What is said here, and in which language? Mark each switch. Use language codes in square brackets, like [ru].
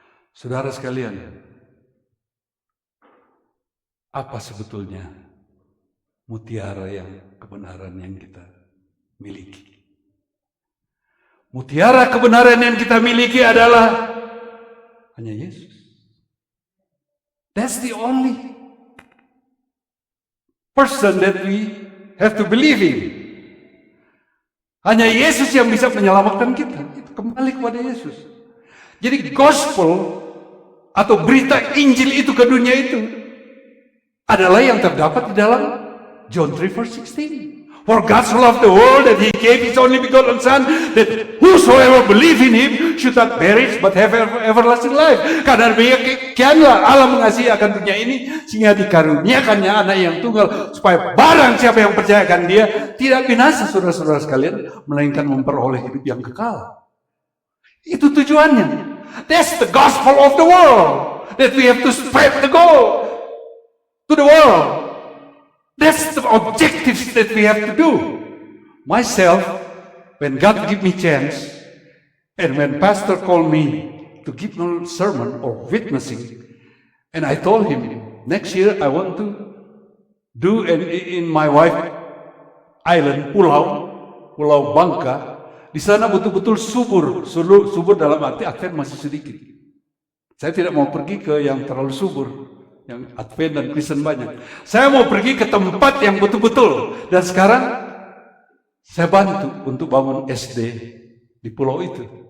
[id] Saudara sekalian, apa sebetulnya mutiara yang kebenaran yang kita miliki? Mutiara kebenaran yang kita miliki adalah hanya Yesus. [en] That's the only person that we have to believe in. [id] Hanya Yesus yang bisa menyelamatkan kita. Itu kembali kepada Yesus. Jadi gospel atau berita Injil itu ke dunia itu adalah yang terdapat di dalam John 3 verse 16. [en] For God so loved the world that He gave His only begotten Son, that whosoever believe in Him should not perish but have everlasting life. [id] Karena demikianlah Allah mengasihi akan dunia ini sehingga dikaruniakannya anak yang tunggal, supaya barang siapa yang percayakan Dia tidak binasa, saudara-saudara sekalian, melainkan memperoleh hidup yang kekal. Itu tujuannya. [en] That's the gospel of the world, that we have to spread the gospel to the world. That's the objectives that we have to do. Myself, when God give me chance, and when pastor called me to give a sermon or witnessing, and I told him, next year I want to do in my wife island, Pulau Bangka. [id] Di sana betul-betul subur dalam arti Advent masih sedikit. Saya tidak mau pergi ke yang terlalu subur, yang Advent dan Kristen banyak. Saya mau pergi ke tempat yang betul-betul. Dan sekarang saya bantu untuk bangun SD di pulau itu.